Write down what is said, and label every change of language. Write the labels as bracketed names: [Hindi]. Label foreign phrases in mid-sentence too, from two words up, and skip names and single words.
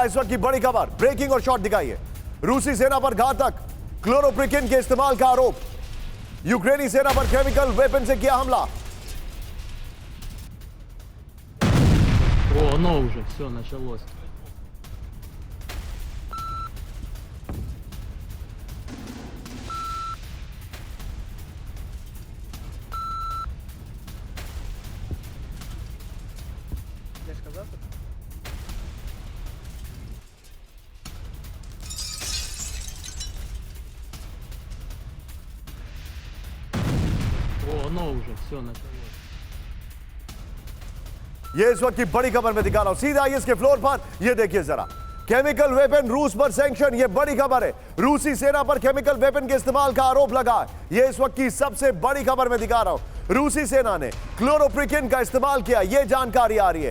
[Hindi] इस वक्त की बड़ी खबर, ब्रेकिंग और शॉट दिखाइए। रूसी सेना पर घातक क्लोरोप्रिक्विन के इस्तेमाल का आरोप। यूक्रेनी सेना पर [English] chemical weapon [Hindi] से किया हमला। [Russian] О, оно уже, все, началось. Я сказал, что... О, оно уже, все, началось. [Hindi] ये इस वक्त की बड़ी खबर मैं दिखा रहा हूं, सीधा इसके फ्लोर पर। ये देखिए जरा, [English] chemical weapon [Hindi] रूस पर सैंक्शन। ये बड़ी खबर है, रूसी सेना पर [English] chemical weapon [Hindi] के इस्तेमाल का आरोप लगा है। ये इस वक्त की सबसे बड़ी खबर मैं दिखा रहा हूं। रूसी सेना ने क्लोरोप्रिक्विन का इस्तेमाल किया, यह जानकारी आ रही है।